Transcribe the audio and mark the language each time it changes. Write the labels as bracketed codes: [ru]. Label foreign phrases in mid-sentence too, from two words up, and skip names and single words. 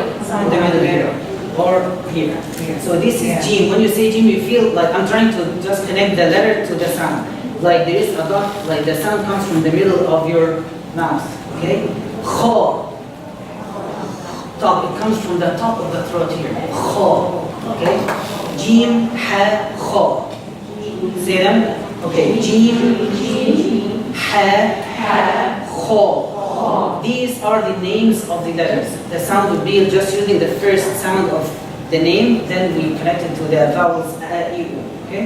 [en] In the middle here. Or here. So this is Jim. When you say Jim, you feel like I'm trying to just connect the letter to the sound. Like there is a dot, like the sound comes from the middle of your mouth. Okay? Kho. Top. It comes from the top of the throat here. Kho. Okay? Jim, ha, kho. Say them. Okay. Jim, ha, kho. These are the names of the letters. The sound would be just using the first sound of the name, then we connect it to the vowels a, I, U. Okay?